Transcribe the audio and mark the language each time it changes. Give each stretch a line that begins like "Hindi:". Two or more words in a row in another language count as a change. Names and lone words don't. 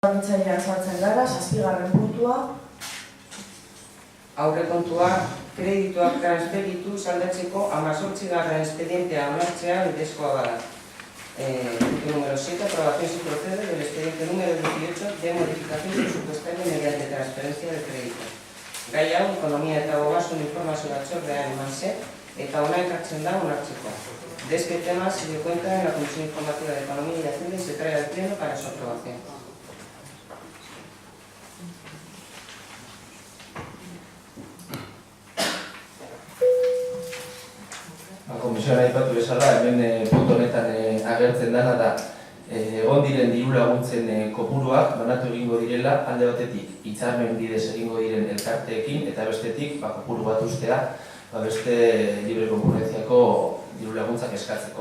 Basque: proposatzailean sartzen gara, 7. puntua. Aurrekontua kredituak transferitu saldatzeko 18. expedientea onartzea bidezkoa bada.
Spanish: Número 7. Aprobación sin procede del expediente número 18 de modificación presupuestaria mediante transferencia de crédito.
Basque: Gai hau, ekonomia eta ogasun informazio batzordean eman zen, eta ona ekartzen da onartzeko.
Spanish: De este tema se dio cuenta en la Comisión Informativa de Economía y Hacienda y se trae al Pleno para su aprobación.
Basque: Komisioan aipatu bezala, hemen puntu honetan agertzen dena da egon diren diru laguntzen kopuruak banatu egingo direla, alde batetik hitzarmen bidez egingo diren elkarteekin eta bestetik kopuru bat ustea beste libre konkurrentziako diru laguntzak eskatzeko.